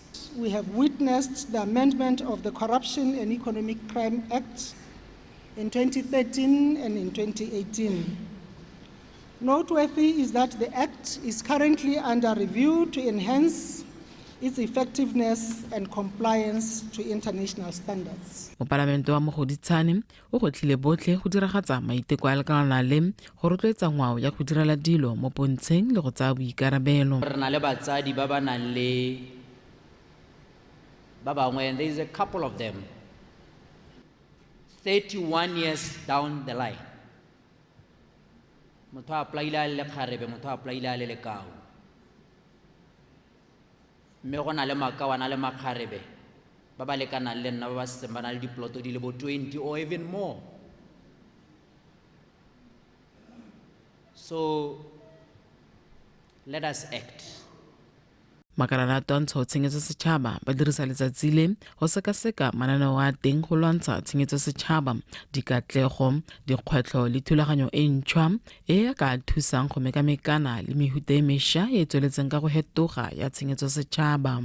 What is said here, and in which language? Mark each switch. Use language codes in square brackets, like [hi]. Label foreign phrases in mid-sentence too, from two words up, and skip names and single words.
[en] We have witnessed the amendment of the Corruption and Economic Crime Act in 2013 and in 2018. Noteworthy is that the Act is currently under review to enhance its effectiveness and compliance to international standards. [tn] Mo Parlamento wa Mogoditshane o gotlhile botlhe go diragatsa maiteko a lekanana le go rotloetsa ngwao ya go direla dilo mo pontsheng le go tsaya boikarabelo. Re na le batsadi ba ba nang le ba bangwe, [en] and there is a couple of them 31 years down the line [tn] motho a apply-ile a le kgarebe motho a apply-ile a le lekao mme go na le makawana le makgarebe ba ba lekanang le nna ba ba setseng ba na le diploto di le bo 20 [en] or even more. So let us act. [tn] Makalana a twantsho tshenyetso setšhaba ba dirisa letsatsi le go sekaseka mananeo a teng go lwantsha tshenyetso setšhaba, dikatlego, dikgwetlho le thulaganyo e ntšhwa e ka thusang go mekamekana le mehuta e mešwa e tsweletseng ka go hetoga ya tshenyetso setšhaba.